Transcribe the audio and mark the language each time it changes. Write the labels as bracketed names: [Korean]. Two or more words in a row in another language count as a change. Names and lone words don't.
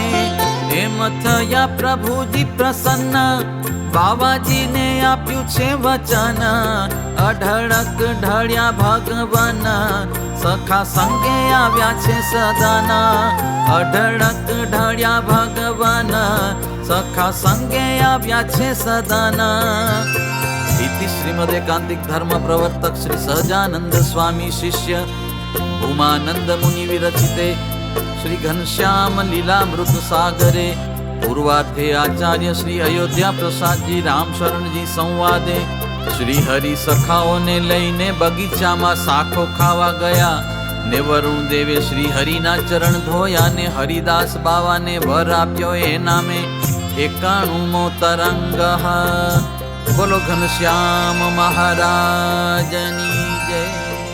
[Gujarati] એમ થયા પ્રભુજી પ્રસન્ન, બાવાજીને આપ્યું છે વચન. અઢળક ઢળ્યા ભગવાન, સખા સંગે આવ્યા છે સદન. અઢળક ઢળ્યા ભગવાન, સખા સંગે આવ્યા છે સદન. [Sanskrit] इति श्रीमद् एकांतिक धर्म प्रवर्तक श्री सहजानंद स्वामी शिष्य उमानंद मुनि विरचिते श्री घनश्याम लीलामृत सागरे पूर्वार्धे आचार्य श्री अयोध्या प्रसाद जी राम शरण जी संवादे [Gujarati] શ્રી હરિ સખાઓ ને લઈને બગીચા મેં સાખો ખાવા ગયા ને વરુણ દેવે શ્રી હરિના ચરણ ધોયા ને હરિદાસ બાબા ને વર આપ્યો એ નામે 91મો તરંગ। બોલો ઘનશ્યામ મહારાજની જય।